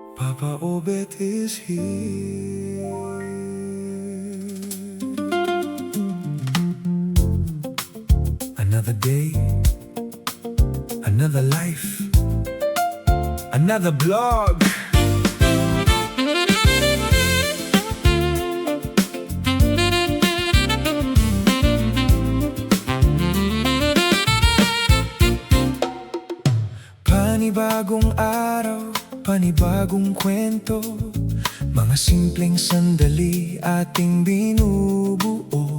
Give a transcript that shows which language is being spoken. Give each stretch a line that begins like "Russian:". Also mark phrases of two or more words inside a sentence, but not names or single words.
English: Papa Obet is here. Another day, another life, another blog.
Filipino: Panibagong araw, panibagong kwento, mga simpleng sandali ating binubuo.